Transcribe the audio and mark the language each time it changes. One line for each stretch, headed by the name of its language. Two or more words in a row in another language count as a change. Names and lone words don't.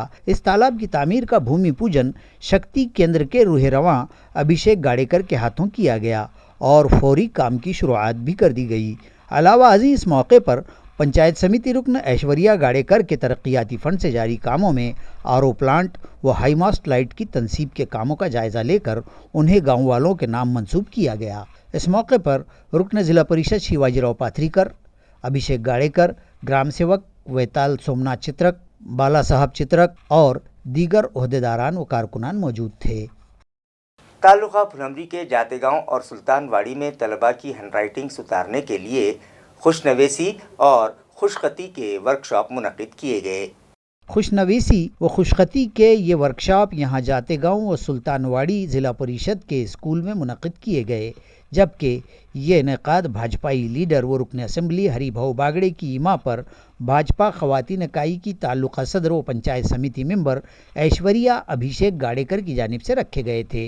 Urdu: اس تالاب کی تعمیر کا بھومی پوجن شکتی کیندر کے روح رواں ابھیشیک گاڑیکر کے ہاتھوں کیا گیا اور فوری کام کی شروعات بھی کر دی گئی۔ علاوہ ازیں اس موقع پر پنچایت سمیتی رکن ایشوریا گاڑیکر کے ترقیاتی فنڈ سے جاری کاموں میں آر او پلانٹ و ہائی ماسٹ لائٹ کی تنصیب کے کاموں کا جائزہ لے کر انہیں گاؤں والوں کے نام منسوب کیا گیا۔ اس موقع پر رکن ضلع پریشد شیواجی راؤ پاتھریکر، ابھیشیک گاڑیکر، گرام سیوک ویتال سومناتھ چترک، بالا صاحب چترک اور دیگر عہدیداران و کارکنان موجود تھے۔ تعلقہ پھلمری کے جاتے گاؤں اور سلطان واڑی میں طلباء کی ہینڈ رائٹنگ سدھارنے کے لیے خوشنویسی اور خوشخطی کے ورکشاپ منعقد کیے گئے۔ خوشنویسی و خوشخطی کے یہ ورکشاپ یہاں جاتے گاؤں اور سلطان واڑی ضلع پریشد کے اسکول میں منعقد کیے گئے، جبکہ یہ انعقاد بھاجپائی لیڈر و رکن اسمبلی ہری بھاؤ باگڑے کی ایما پر بھاجپا خواتین اکائی کی تعلقہ صدر و پنچایت سمیتی ممبر ایشوریا ابھیشیک گاڑیکر کی جانب سے رکھے گئے تھے۔